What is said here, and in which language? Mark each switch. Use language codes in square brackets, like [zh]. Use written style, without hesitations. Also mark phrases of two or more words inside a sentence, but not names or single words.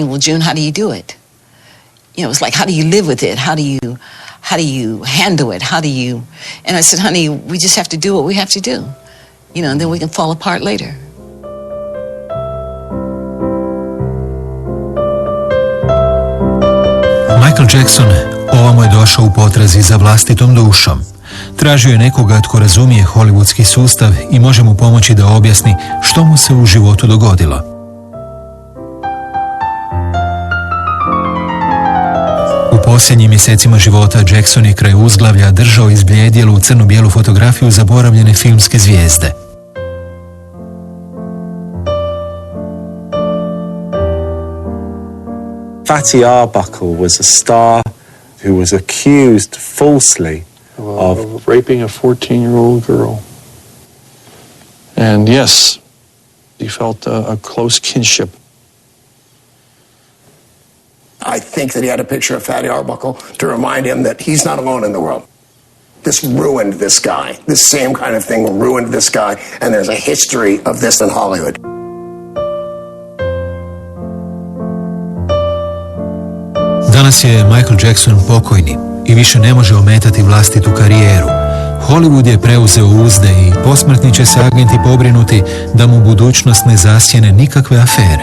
[en] Well, June, how do you do it? You know, it's like, how do you live with it? How do you handle it? How do you? And I said, honey, we just have to do what we have to do, you know, and then we can fall apart later. [hr] Michael Jackson ovamo je došao u potrazi za vlastitom dušom. Tražio je nekoga tko razumije hollywoodski sustav i može mu pomoći da objasni što mu se u životu dogodilo. U posljednjim mjesecima života Jackson je kraj uzglavlja držao izbljedjelu crno-bijelu fotografiju zaboravljene filmske zvijezde. [en] Fatty Arbuckle was a star who was accused falsely of raping a 14-year-old girl. And yes, he felt a close kinship. I think that he had a picture of Fatty Arbuckle to remind him that he's not alone in the world. This ruined this guy. This same kind of thing ruined this guy, and there's a history of this in Hollywood. [hr] Danas je Michael Jackson pokojni i više ne može ometati vlastitu karijeru. Hollywood je preuzeo uzde i posmrtni će se agenti pobrinuti da mu budućnost ne zasjene nikakve afere.